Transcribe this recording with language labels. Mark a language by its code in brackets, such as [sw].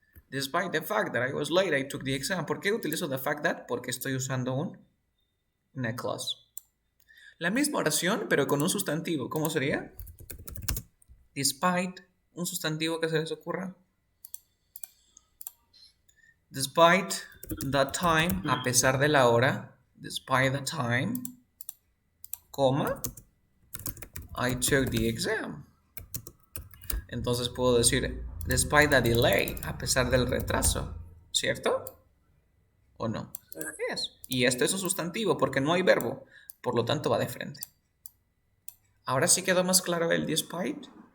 [en] Despite the fact that I was late, I took the exam. [es] ¿Por qué utilizo the fact that? Porque estoy usando una clause. La misma oración, pero con un sustantivo. ¿Cómo sería? Despite, un sustantivo que se les ocurra. [en] Despite the time, [es] a pesar de la hora. [en] Despite the time, coma, I took the exam. [es] Entonces puedo decir, [en] despite the delay, [es] a pesar del retraso. ¿Cierto? ¿O no? Yes. Y esto es un sustantivo porque no hay verbo. Por lo tanto va de frente. ¿Ahora sí quedó más claro el despite?